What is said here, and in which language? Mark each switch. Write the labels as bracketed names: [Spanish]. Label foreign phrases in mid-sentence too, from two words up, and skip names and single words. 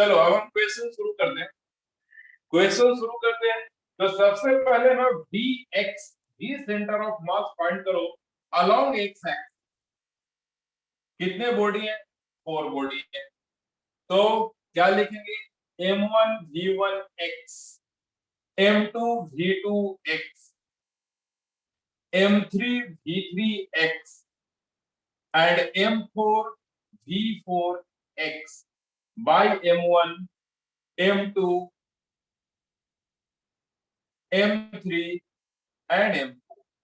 [Hindi] चलो अब हम क्वेश्चन शुरू करते हैं। क्वेश्चन शुरू करते हैं तो सबसे पहले ना [English] v x, v center of mass find [Hindi] करो [English] along x axis. [Hindi] कितने बॉडी है? 4 बॉडी है। तो क्या लिखेंगे? [English] m1 v1 x, m2 v2 x, m3 v3 x and m4 v4 x by m1 m2 m3 and m4।